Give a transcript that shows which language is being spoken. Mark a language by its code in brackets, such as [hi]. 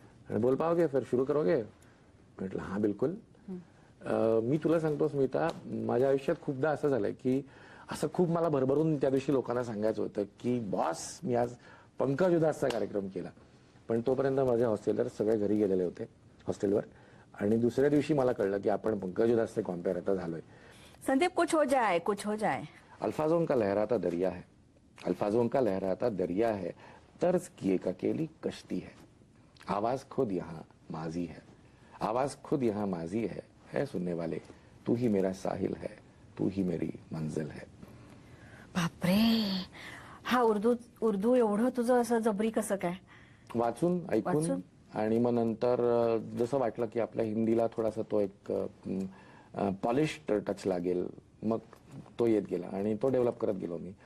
[mr] आणि [hi] बोल पाओगे फिर शुरू करोगे? [mr] म्हटलं, हा बिलकुल. मी तुला सांगतो स्मिता, माझ्या आयुष्यात खूपदा असं झालंय की असं खूप मला भरभरून त्या दिवशी लोकांना सांगायचं होतं की बॉस, मी आज पंकज उधासचा कार्यक्रम केला. पण तोपर्यंत माझे हॉस्टेलर सगळे घरी गेलेले होते हॉस्टेलवर. आणि दुसऱ्या दिवशी मला कळलं की आपण पंकज उधासचे कॉम्पेअर आता झालोय. [hi] संदीप, कुछ हो जाए, कुछ हो जाए. अल्फाजों का लहराता दरिया है, अल्फाजों का लहराता दरिया है, तर्ज की एक अकेली कश्ती है, आवाज खुद यहाँ माजी है, आवाज खुद यहाँ माजी है सुनने वाले, तू ही मेरा साहिल है, तू ही मेरी मंजिल है. [mr] बापरे, हा उर्दू एवढं तुझं असं जबरी कसं काय? वाचून ऐकून. आणि मग नंतर जसं वाटलं की आपल्या हिंदीला थोडासा तो एक पॉलिश्ड टच लागेल, मग तो येत गेला आणि तो डेव्हलप करत गेलो मी.